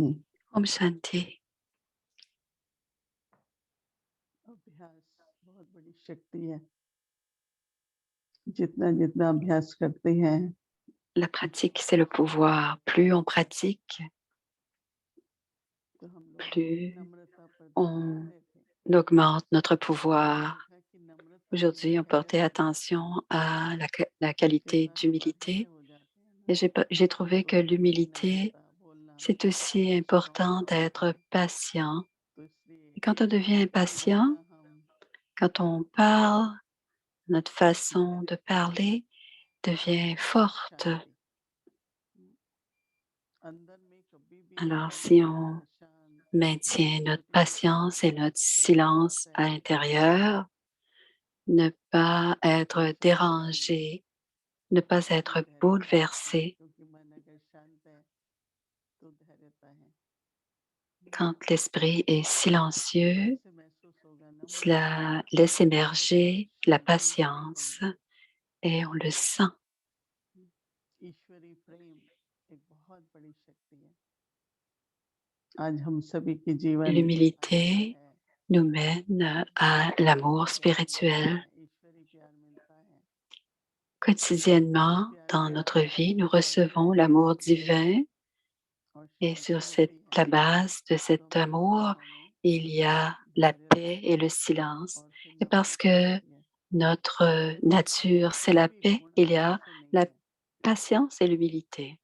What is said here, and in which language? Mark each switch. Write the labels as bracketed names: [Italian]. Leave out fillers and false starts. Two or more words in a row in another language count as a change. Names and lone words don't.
[Hindi] ओम शांति. अभ्यास बहुत बड़ी शक्ति है। जितना जितना अभ्यास करते हैं, [French] La pratique, c'est le pouvoir. Plus on pratique, [Hindi] तो हम लोग [French] plus [Hindi] नम्रता पर ध्यान [French] on [Hindi] दे रहे थे। [French] augmente notre pouvoir. [Hindi] देखा कि नम्रता [French] Aujourd'hui, on portait attention à la qualité d'humilité. [Hindi] हो जाते हैं [French] Et [Hindi] ना, [French] j'ai trouvé que [Hindi] तो बोलने की [French] l'humilité, [Hindi] नम्रता, बोलना [French] c'est aussi important d'être patient. [Hindi] तो इसलिए [French] Et quand on devient impatient, [Hindi] जितना हम [French] quand on parle, notre façon de parler devient forte. [Hindi] शांति अंदर में कभी भी [French] Alors, [Hindi] अगर [French] si on [Hindi] शांत [French] maintient notre patience et notre silence à l'intérieur, ne pas être dérangé, ne pas être bouleversé, [Hindi] क्योंकि मन अगर शांत है तो धैर्यता है। [French] quand l'esprit est silencieux, [Hindi] ऐसे महसूस होगा नम्रता [French] cela laisse émerger la [Hindi] शांति [French] patience et on le sent. [Hindi] ईश्वरी प्रेम एक बहुत बड़ी शक्ति है। आज हम सभी के जीवन [French] L'humilité nous mène à l'amour spirituel. [Hindi] ईश्वरी प्यार मिलता है। [French] Quotidiennement, dans notre vie, nous recevons l'amour divin et sur la base de cet amour, il y a la paix et le silence. Et parce que notre nature, c'est la paix, il y a la patience et l'humilité.